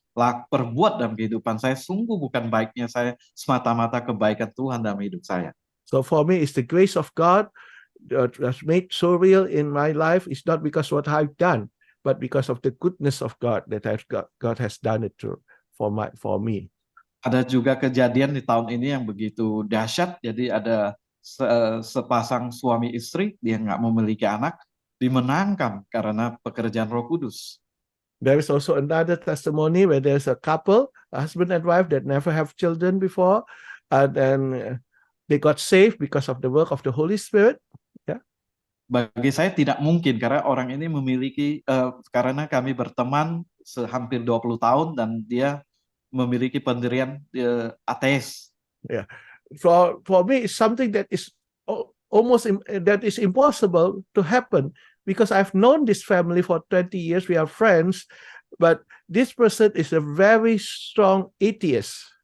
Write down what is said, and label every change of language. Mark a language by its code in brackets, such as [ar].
[id] perbuat dalam kehidupan saya sungguh bukan baiknya saya semata-mata kebaikan Tuhan dalam hidup saya. [en] So for me, it's the grace of God that has made so real in my life. It's not because what I've done, but because of the goodness of God that God has done it for me. [id] Ada juga kejadian di tahun ini yang begitu dahsyat. Jadi ada sepasang suami istri, dia nggak memiliki anak, dimenangkan karena pekerjaan Roh Kudus. [en] There is also another testimony where there's a couple, a husband and wife, that never have children before, and then they got saved because of the work of the Holy Spirit. [id] Bagi saya tidak mungkin karena orang ini memiliki, karena kami berteman hampir 20 tahun dan dia memiliki pendirian ateis. [en] Yeah, for me, it's something that is almost that is impossible to happen because I've known this family for 20 years. We are friends, but this person is a very strong atheist.